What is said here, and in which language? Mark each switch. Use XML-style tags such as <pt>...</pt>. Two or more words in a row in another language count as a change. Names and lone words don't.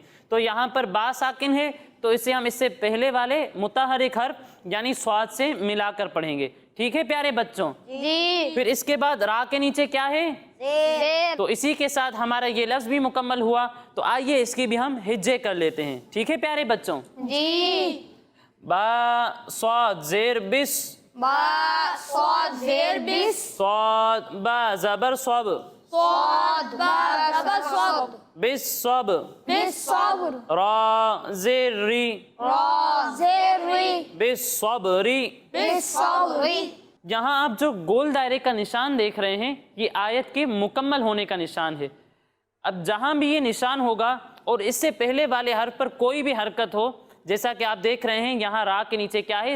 <ur>تو یہاں پر با ساکن ہے تو اسے ہم اس سے پہلے والے متحرک حرف یعنی صاد سے ملا کر پڑھیں گے. ٹھیک ہے پیارے بچوں؟ جی. پھر اس کے بعد را کے نیچے کیا ہے؟ زیر. تو اسی کے ساتھ ہمارا یہ لفظ بھی مکمل ہوا. تو آئیے اس کی بھی ہم ہجے کر لیتے ہیں. ٹھیک ہے پیارے بچوں؟ جی. با صاد زیر بس با صاد زیر بس صاد با زبر صب صاد با زبر صاد بس صب بس صبر را زیر ری را زیر ری بس صبری بس صبری. یہاں آپ جو گول دائرے کا نشان دیکھ رہے ہیں یہ آیت کے مکمل ہونے کا نشان ہے. اب جہاں بھی یہ نشان ہوگا اور اس سے پہلے والے حرف پر کوئی بھی حرکت ہو، جیسا کہ آپ دیکھ رہے ہیں یہاں را کے نیچے کیا ہے؟</ur>